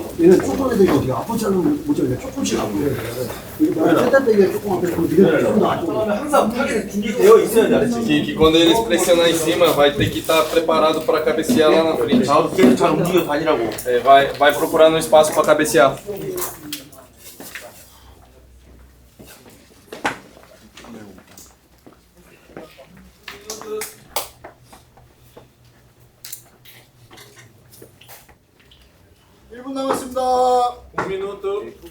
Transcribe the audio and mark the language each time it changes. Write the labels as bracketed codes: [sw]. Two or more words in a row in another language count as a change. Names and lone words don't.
[ko] 얘는 조금 애들이 어떻게 앞으로 자르면 못 자르니까 조금씩 앞으로 해야 돼요. 이게 세탁대기가 조금 앞에 그럼 네가 조금 더 앞으로. 항상 타겟이 준비되어 있어야 돼, 알았지? [pt] Que quando eles pressionar em cima, vai ter que estar preparado para cabecear lá na frente. [ko] 계속 잘 움직여 다니라고. [pt] É, vai procurando um espaço para cabecear. [ko] 남았습니다. [pt] 1 minuto.